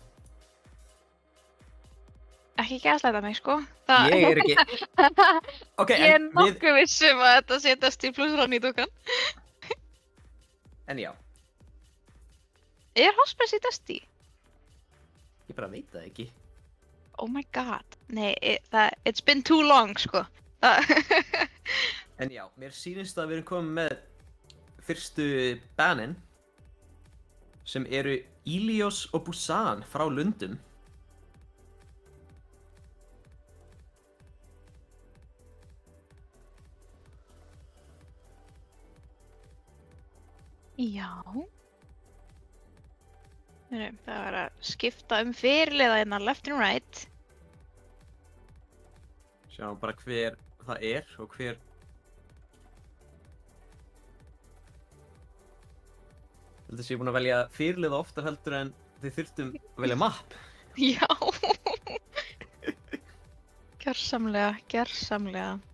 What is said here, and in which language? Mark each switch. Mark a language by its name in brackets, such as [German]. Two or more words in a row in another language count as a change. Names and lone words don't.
[Icelandic] Ekki gæsleita mig, sko. Ég er ekki... Okay, ég er nokkuð vissum að þetta sé Dusty plus Ronny dúkkan. En já. Er Hospes í Dusty? Ég bara veit það ekki. [English] Oh my god. Nei, it's been too long, [Icelandic] sko. En já, mér sýnist að við erum komið með fyrstu banin sem eru Ilios og Busan frá Lundum. Já. Það var að skipta fyrirliða hérna [English] left and right. [Icelandic] Sjáum bara hver það er og hver... Ég held að sé búin að velja fyrirliða oftar heldur en þið þurftum að velja mapp. Já. Gjörsamlega.